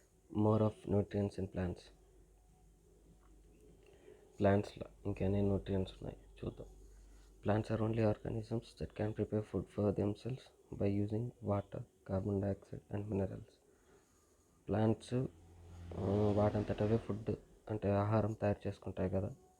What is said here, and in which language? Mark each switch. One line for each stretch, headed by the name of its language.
English: More of nutrients in plants.
Telugu: ప్లాంట్స్లో ఇంకెన్ని nutrients ఉన్నాయి చూద్దాం.
English: Plants are only organisms that can prepare food for themselves by using water, carbon dioxide and minerals.
Telugu: Plants వాటంతటవే food అంటే ఆహారం తయారు చేసుకుంటాయి కదా.